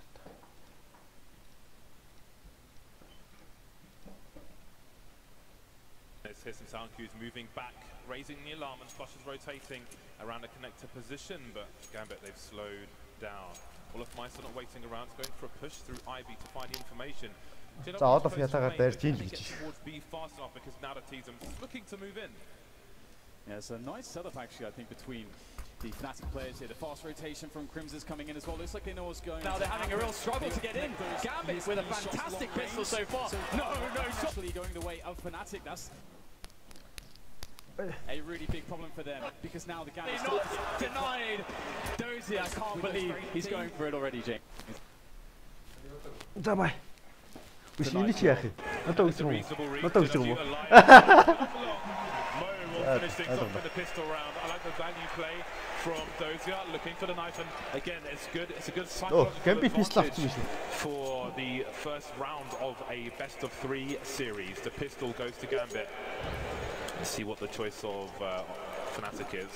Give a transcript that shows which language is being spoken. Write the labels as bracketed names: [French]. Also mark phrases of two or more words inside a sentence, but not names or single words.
[English] Here's some sound cues moving back, raising the alarm, and Flush is rotating around a connector position, but Gambit, they've slowed down. Olaf Meister not waiting around, going for a push through Ivy to find the information. [Mongolian] За Olaf ятагаар дайрч ийн л гэж. [English] Be fast enough because now the team's looking to move in. Yeah, it's a nice setup actually, I think, between the Fnatic players here. The fast rotation from Crimson's coming in as well. Looks like they know what's going on. Now they're having a real struggle to get in. Gambit with a fantastic pistol so far. No, actually going the way of Fnatic. That's a really big problem for them because now the Gambit's not denied. Dozy, I can't believe he's going for it already, James. [Russian] Давай. Усилили чехи. На то усилил. На то усилил. [English] Finish things off in the pistol round. I like the value play from Dozier, looking for the knife, and again, it's good. It's a good psychological advantage for the first round of a best-of-3 series. The pistol goes to Gambit. Let's see what the choice of Fnatic is.